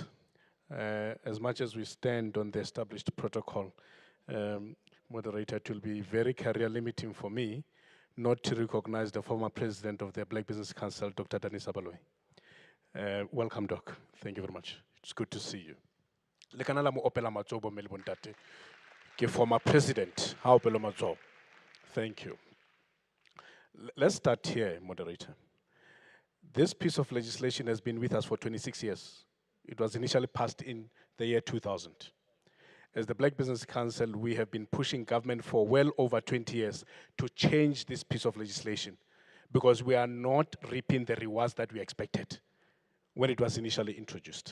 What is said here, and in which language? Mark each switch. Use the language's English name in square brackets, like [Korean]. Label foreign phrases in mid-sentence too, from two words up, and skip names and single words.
[English] As much as we stand on the established protocol, moderator, it will be very career limiting for me not to recognize the former president of the Black Business Council, Dr. Danisa Baloyi. Welcome, Doc. Thank you very much. It's good to see you. [Tswana] Le kana la mo opela matsobo mme le bontate. Ke [English] former president. [Tswana] Ha opela matsobo. [English] Thank you. Let's start here, moderator. This piece of legislation has been with us for 26 years. It was initially passed in the year 2000. As the Black Business Council, we have been pushing government for well over 20 years to change this piece of legislation because we are not reaping the rewards that we expected when it was initially introduced.